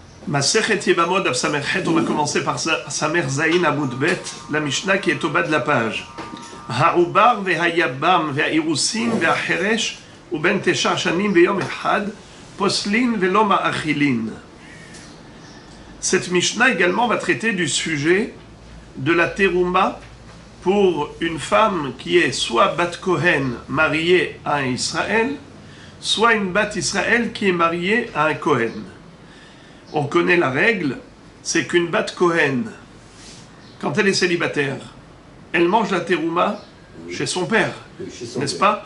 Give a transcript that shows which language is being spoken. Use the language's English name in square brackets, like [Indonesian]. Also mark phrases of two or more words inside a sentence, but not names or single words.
[Hebrew] מסכת יבמות דף סמך חית, [French] on va commencer par [Hebrew] סמך זין עמוד בית, [French] la Mishnah qui est au bas de la page. [Hebrew] העובר והיבם והאירוסין והחרש ובן תשע שנים ויום אחד פוסלין ולא מאכילין. [French] Cette Mishnah également va traiter du sujet de la terouma pour une femme qui est soit [Hebrew] בת כהן [French] mariée à un Israël, soit une [Hebrew] בת ישראל [French] qui est mariée à un Kohen. On connaît la règle, c'est qu'une [Hebrew] בת כהן, [French] quand elle est célibataire, elle mange la terouma chez son père, n'est-ce pas?